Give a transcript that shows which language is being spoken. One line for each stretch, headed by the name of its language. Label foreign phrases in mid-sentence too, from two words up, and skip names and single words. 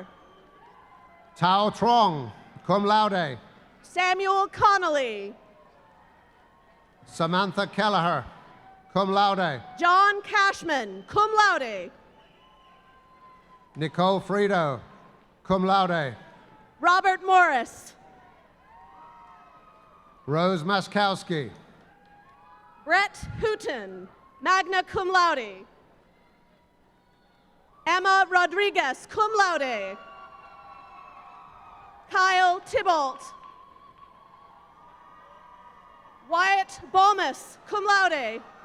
English: Tao Trong,
Latin: cum laude.
English: Samuel Connolly. Samantha Kelleher,
Latin: cum laude.
English: John Cashman,
Latin: cum laude.
English: Nicole Frito,
Latin: cum laude.
English: Robert Morris. Rose Maskowski. Brett Hooton,
Latin: magna cum laude.
English: Emma Rodriguez,
Latin: cum laude.
English: Kyle Tybalt. Wyatt Balmus,
Latin: cum laude.